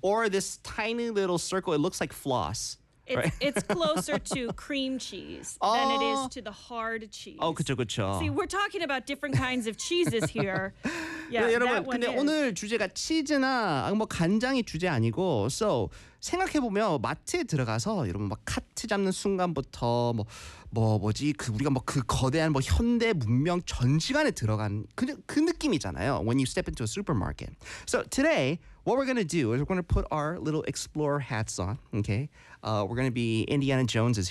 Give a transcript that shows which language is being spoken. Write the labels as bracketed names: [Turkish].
[English] Or this tiny little circle. It looks like floss. It's closer to cream cheese than it is to the hard cheese. [Korean] 그쵸. [English] See, we're talking about different kinds of cheeses here. Yeah, [Korean] 여러분, [English] that one [Korean] 근데 [English] is. [Korean] 오늘 주제가 치즈나 뭐 간장이 주제 아니고 so 생각해보면 마트에 들어가서 여러분 막 카트 잡는 순간부터 뭐지 그 우리가 뭐 그 거대한 뭐 현대 문명 전시관에 들어간 그 느낌이잖아요. [English] When you step into a supermarket. So today, what we're going to do is we're going to put our little explorer hats on, okay? We're going to be Indiana Jones is here in the studio. And we're going to treat aisles